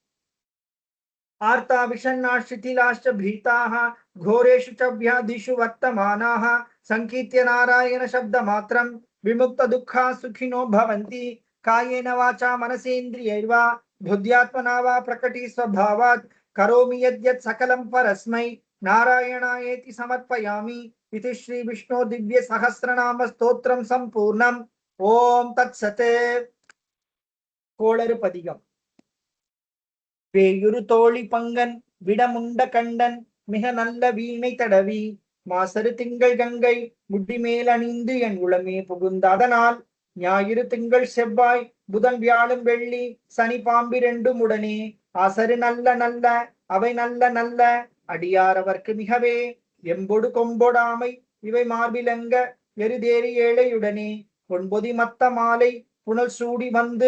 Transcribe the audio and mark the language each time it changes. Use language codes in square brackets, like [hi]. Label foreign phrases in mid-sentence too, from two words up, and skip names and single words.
[sa] आर्ता विषण्णाश्चितिलाश्च भीताः घोरेषु च व्याधिषु वर्तमानाः संकीर्त्य नारायण शब्दमात्रं विमुक्त दुःखा सुखिनो भवन्ति कायेन वाचा मनसेन्द्रियैर्वा बुद्ध्यात्मना वा प्रकटी स्वभावात् करोमि यद्यत् सकलं परस्मै नारायणायेति समर्पयामि इति श्री विष्णु दिव्य सहस्रनाम स्तोत्रं संपूर्णम्। ओम तत्सत्। [ta] கோளறு பதிகம். வேயுரு தோழி பங்கன் விடமுண்ட கண்டன் மிக நல்ல வீணை தடவி மாசரு திங்கள் கங்கை முட்டிமேல் அணிந்து என் உளமே புகுந்த அதனால் ஞாயிறு திங்கள் செவ்வாய் புதன் வியாழன் வெள்ளி சனி பாம்பிரண்டும் உடனே ஆசரு நல்ல நல்ல அவை நல்ல நல்ல அடியாரவர்க்கு மிகவே எம்பொடு கொம்பொடாமை இவை மார்பிலங்க எருதேறி ஏழையுடனே பொன்பொதி மத்த மாலை புனல் சூடி வந்து